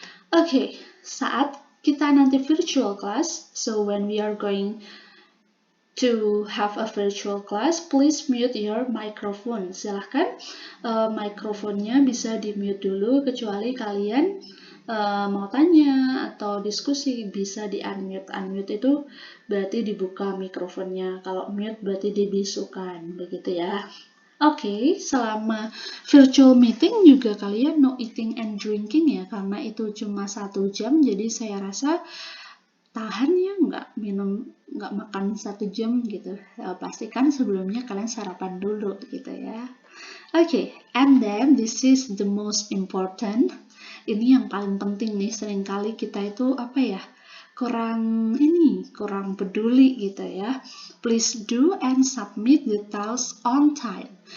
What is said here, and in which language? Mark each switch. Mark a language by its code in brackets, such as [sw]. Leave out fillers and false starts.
[id] Oke, saat kita nanti [en] virtual class, so when we are going to have a virtual class, please mute your microphone. [id] Silahkan mikrofonnya bisa di mute dulu, kecuali kalian mau tanya atau diskusi bisa di unmute. Unmute itu berarti dibuka mikrofonnya, kalau mute berarti dibisukan, begitu ya. Oke, selama virtual meeting juga kalian [en] no eating and drinking [id] ya, karena itu cuma 1 jam, jadi saya rasa tahan ya, nggak makan 1 jam gitu. Pastikan sebelumnya kalian sarapan dulu gitu ya. [en] Oke, and then this is the most important. [id] Ini yang paling penting nih, seringkali kita itu apa ya, kurang peduli gitu ya. [en] Please do and submit the task on time.